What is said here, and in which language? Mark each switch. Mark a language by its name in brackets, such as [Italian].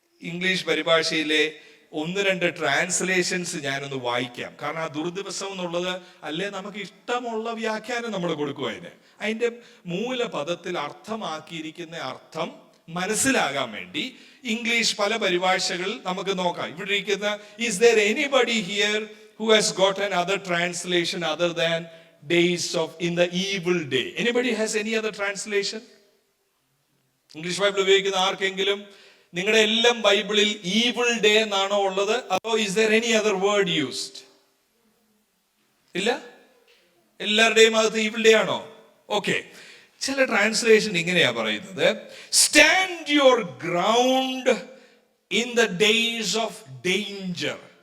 [Malayalam] English പരിഭാഷയിലെ 1-2 translations ഞാനൊന്ന് വായിക്കാം. കാരണം ആ ദുർദിവസം എന്നുള്ളത് അല്ലേ നമുക്ക് ഇഷ്ടമുള്ള വ്യാഖ്യാനം നമ്മൾ കൊടുക്കും. അതിന്റെ മൂലപദത്തിൽ അർത്ഥമാക്കിയിരിക്കുന്ന അർത്ഥം മനസ്സിലാകാൻ വേണ്ടി ഇംഗ്ലീഷ് പല പരിഭാഷകൾ നമുക്ക് നോക്കാം. ഇവിടെ ഇരിക്കുന്ന [English] Is there anybody here who has got another translation other than days of in the evil day? Anybody has any other translation? [Malayalam] English Bible ഉപയോഗിക്കുന്ന ആർക്കെങ്കിലും നിങ്ങളുടെ എല്ലാം ബൈബിളിൽ ഈവിൾ ഡേ എന്നാണോ ഉള്ളത്, അതോ [English] is there any other word used? [Malayalam] ഇല്ല, എല്ലാവരുടെയും അകത്ത് ഈവിൾ ഡേ ആണോ? ഓക്കെ. ചില ട്രാൻസ്ലേഷൻ ഇങ്ങനെയാ പറയുന്നത്, [English] Stand your ground in the days of danger.